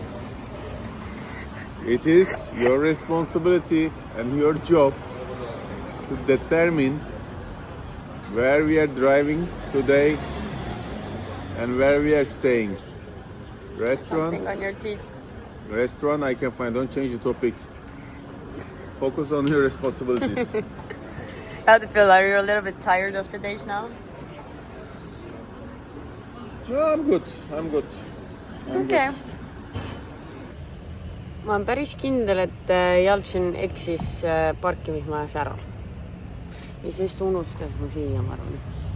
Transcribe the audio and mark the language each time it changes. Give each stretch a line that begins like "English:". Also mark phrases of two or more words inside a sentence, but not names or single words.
English: It is your responsibility and your job to determine where we are driving today and where we are staying. Restaurant. Something on your teeth. Restaurant I can find. Don't change the topic. Focus on your responsibilities. How do you feel? Are you a little bit tired of the days now? No, I'm good. Okay.
Estonian: Ma olen päris kindel, et Jaltšin eksis parkimismajas ära. Ja sest unustas mu siia, ma arvan.